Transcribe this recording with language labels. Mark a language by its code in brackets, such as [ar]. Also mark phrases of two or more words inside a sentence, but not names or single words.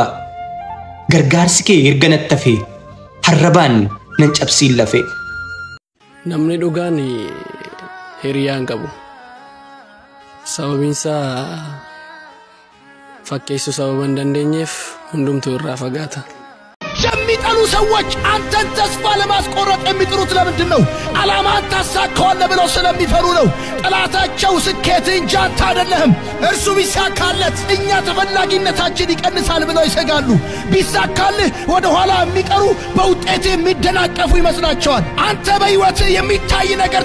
[om] Gargaarsi kee erga natti hafee harrabaan nan cabsiin lafee. Namni dhugaan hiriyaan qabu. Sababiinsaa fakkeessuu sababa hin dandeenyeef hundumtuu irraa fagaata. [am] የሚጠሉ ሰዎች አንተን ተስፋ ለማስቆረጥ የሚጥሩት ለምንድን ነው? ዓላማን ታሳካዋለህ ብለው ስለሚፈሩ ነው። ጠላታቸው ስኬት እንጂ አንተ አይደለህም። እርሱ ቢሳካለት እኛ ተፈላጊነታችን ይቀንሳል ብለው ይሰጋሉ። ቢሳካልህ ወደ ኋላ የሚቀሩ በውጤት የሚደናቀፉ ይመስላቸዋል። አንተ በሕይወት የሚታይ ነገር